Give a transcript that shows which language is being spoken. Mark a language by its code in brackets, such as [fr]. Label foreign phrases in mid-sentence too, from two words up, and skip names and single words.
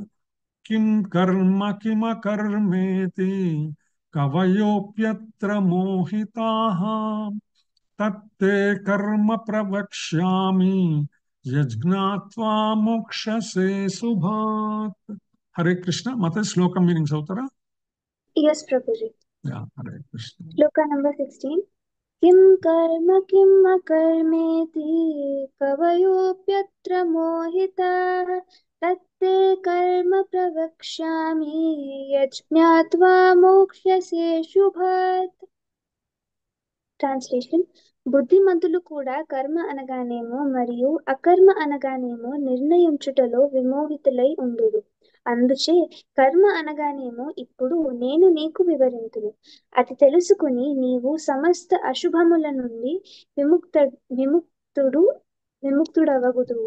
[sa] కిం కర్మ కిమకర్మేతి కవయోప్యత్ర మోహితాః తత్తే కర్మ ప్రవక్ష్యామి యజ్ఞాత్వా మోక్షసే శుభాత్. [te] హరే కృష్ణ. మత శ్లోకం మీనింగ్ చదువుతారా? [en] Yes, Prabhuji. [te] హరే కృష్ణ. [en] Shloka number 16. [sa] किं कर्म किम् अकर्मेति कवयोऽप्यत्र मोहिताः तत्ते कर्म प्रवक्ष्यामि यज्ञात्वा मोक्ष्यसे शुभात्. [te] ట్రాన్స్లేషన్. బుద్ధిమంతులు కూడా కర్మ అనగానేమో మరియు అకర్మ అనగానేమో నిర్ణయించుటలో విమోహితులై ఉండురు. అందుచే కర్మ అనగానేమో ఇప్పుడు నేను నీకు వివరింతును. అది తెలుసుకుని నీవు సమస్త అశుభముల నుండి విముక్తుడవగుదువు.